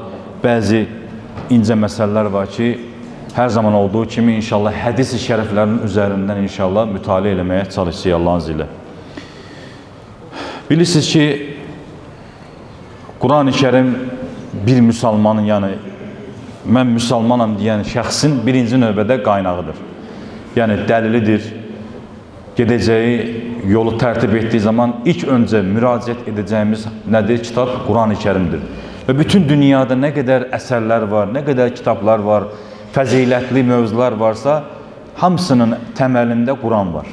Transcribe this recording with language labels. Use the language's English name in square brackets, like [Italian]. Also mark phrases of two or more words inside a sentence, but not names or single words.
[Turkish] Bəzi ince meseleler var ki, her zaman olduğu kimi inşallah hadis-i şəriflərin üzerinden inşallah [Azerbaijani] mütaliə eləməyə [Turkish] çalışsın Allah'ın izniyle. [Azerbaijani] Bilirsiniz ki, Kur'an-ı Kerim bir Müslümanın, yani mən Müslümanam deyən şəxsin birinci növbədə qaynağıdır. Yani dəlilidir. [Turkish] Gedeceği yolu tərtib ettiği zaman ilk önce müraciət edeceğimiz nədir? Kitap Kur'an-ı Kerim'dir. Ve bütün dünyada ne kadar eserler var, ne kadar kitaplar var, fəzilətli mövzular varsa, [Azerbaijani] hamısının təməlində [Turkish] Kur'an var.